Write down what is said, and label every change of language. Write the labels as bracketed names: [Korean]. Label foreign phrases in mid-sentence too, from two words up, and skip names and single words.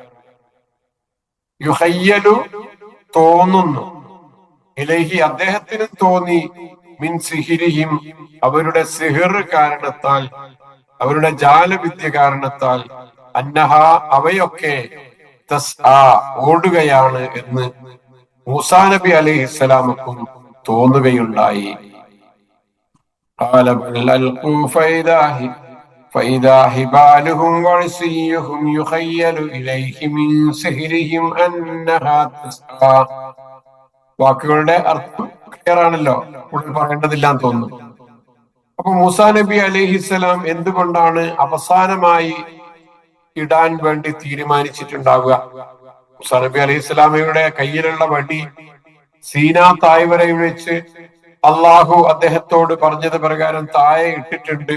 [Malayalam] യുഹയ്യലു തോന്നുന്നു, ഇലൈഹി അദ്ദേഹത്തിന് തോന്നി, [Arabic] من سحرهم [Malayalam] അവരുടെ സിഹിർ കാരണത്താൽ, അവരുടെ ജാലവിദ്യ കാരണത്താൽ, അന്നഹ അവയൊക്കെ തസ്ആ ഓടുകയാണ് എന്ന് മൂസാ നബി അലൈഹിസ്സലാമക്കും തോന്നുകയുണ്ടായി. [Arabic] فإذا حبالهم وعصيهم يخيل إليه من سحرهم أنها تسعى. [Malayalam] വാക്കുകളുടെ അർത്ഥം ക്ലിയർ ആണല്ലോ, കൂടുതൽ പറയേണ്ടതില്ലാന്ന് തോന്നുന്നു. അപ്പൊ മൂസാ നബി അലൈഹിസ്സലാം എന്തുകൊണ്ടാണ് അവസാനമായി ഇടാൻ വേണ്ടി തീരുമാനിച്ചിട്ടുണ്ടാവുക? മൂസാ നബി അലൈഹിസ്സലാമയുടെ കയ്യിലുള്ള വടി സീനാ താഴ്വരയിൽ വെച്ച് അള്ളാഹു അദ്ദേഹത്തോട് പറഞ്ഞത് പ്രകാരം താഴെ ഇട്ടിട്ടുണ്ട്.